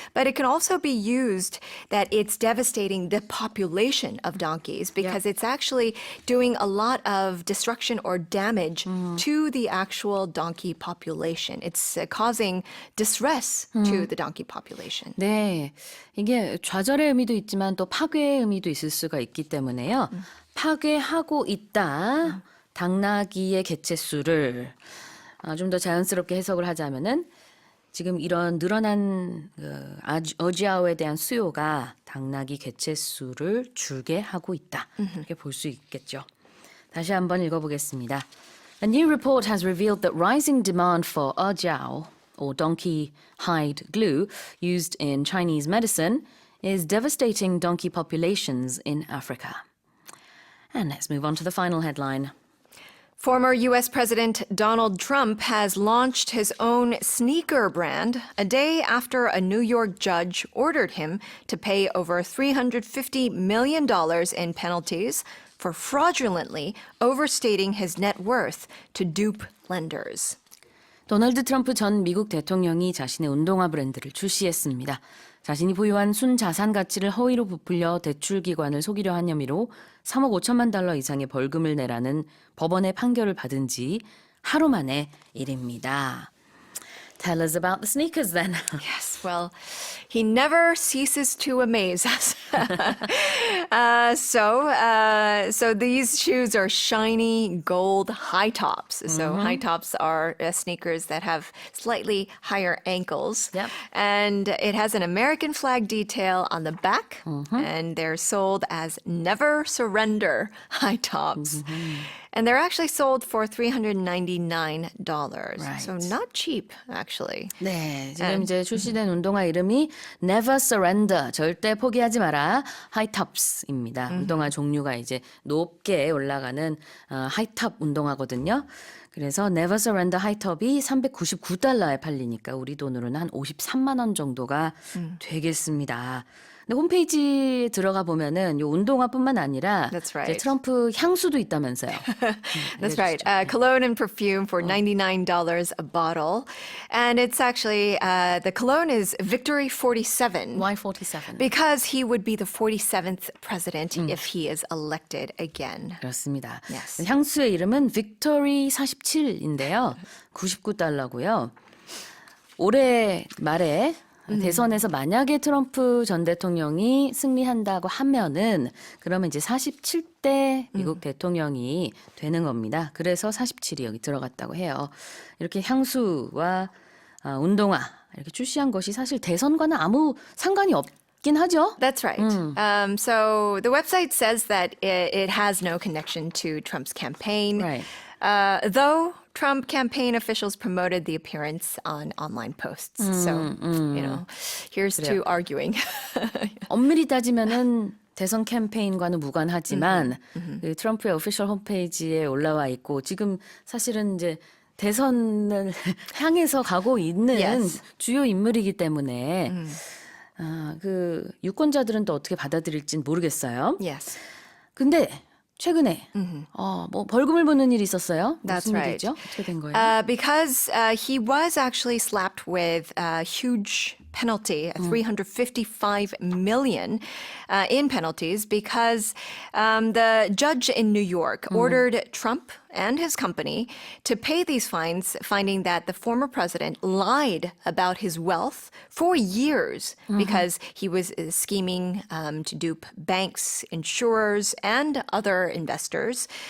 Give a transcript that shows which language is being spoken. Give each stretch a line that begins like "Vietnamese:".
English: But it can also be used that it's devastating the population of donkeys because it's actually doing a lot of destruction or damage to the actual donkey population. It's causing distress to the donkey population.
Korean: 네, 이게 좌절의 의미도 있지만 또 파괴의 의미도 있을 수가 있기 때문에요. 파괴하고 있다. 당나귀의 개체수를 좀 더 자연스럽게 해석을 하자면은 지금 이런 늘어난 어지아오에 대한 수요가 당나귀 개체수를 줄게 하고 있다. 이렇게 볼 수 있겠죠. 다시 한번 읽어보겠습니다.
English: A new report has revealed that rising demand for ejiao, or donkey hide glue, used in Chinese medicine, is devastating donkey populations in Africa. And let's move on to the final headline. Former U.S. President Donald Trump has launched his own sneaker brand a day after a New York judge ordered him to pay over $350 million in penalties for fraudulently overstating his net worth to dupe lenders.
Korean: 도널드 트럼프 전 미국 대통령이 자신의 운동화 브랜드를 출시했습니다. 자신이 보유한 순자산 가치를 허위로 부풀려 대출기관을 속이려 한 혐의로 3억 5천만 달러 이상의 벌금을 내라는 법원의 판결을 받은 지 하루 만의 일입니다.
English: Tell us about the sneakers then. Yes, well, he never ceases to amaze us. So these shoes are shiny gold high tops. So high tops are sneakers that have slightly higher ankles. Yep. And it has an American flag detail on the back. And they're sold as never surrender high tops. And they're actually sold for $399. Right. So not cheap, actually.
Korean: 네, 지금 이제 출시된 운동화 이름이 Never Surrender, 절대 포기하지 마라, 하이톱스입니다. 운동화 종류가 이제 높게 올라가는 하이톱 운동화거든요. 그래서 Never Surrender 하이톱이 $399에 팔리니까 우리 돈으로는 한 53만 원 정도가 되겠습니다. 근데 홈페이지 들어가 보면은 이 운동화뿐만 아니라
English: That's right.
Korean: 이제 트럼프 향수도 있다면서요.
English: That's right. Cologne and perfume for $99 a bottle. And it's actually, the cologne is Victory 47. Why 47? Because he would be the 47th president if he is elected again.
Korean: 그렇습니다.
English: Yes.
Korean: 향수의 이름은 빅토리 47인데요. $99고요. 올해 말에 대선에서 만약에 트럼프 전 대통령이 승리한다고 하면은 그러면 이제 47대 미국 대통령이 되는 겁니다. 그래서 47이 여기 들어갔다고 해요. 이렇게 향수와 운동화 이렇게 출시한 것이 사실 대선과는 아무 상관이 없긴 하죠.
English: That's right. So the website says that it has no connection to Trump's campaign. Right. Though Trump campaign officials promoted the appearance on online posts. So, here's to arguing.
Korean: 엄밀히 따지면은 대선 캠페인과는 무관하지만 그 트럼프의 오피셜 홈페이지에 올라와 있고 지금 사실은 이제 대선을 향해서 가고 있는
English: Yes.
Korean: 주요 인물이기 때문에 그 유권자들은 또 어떻게 받아들일진 모르겠어요.
English: Yes.
Korean: 근데 최근에 뭐 벌금을 물는 일이 있었어요.
English: That's
Korean: 무슨
English: right.
Korean: 일이죠? 어떻게 된 거예요?
English: Because he was actually slapped with a huge penalty, 355 million in penalties, because the judge in New York ordered Trump and his company to pay these fines, finding that the former president lied about his wealth for years because he was scheming to dupe banks, insurers, and other investors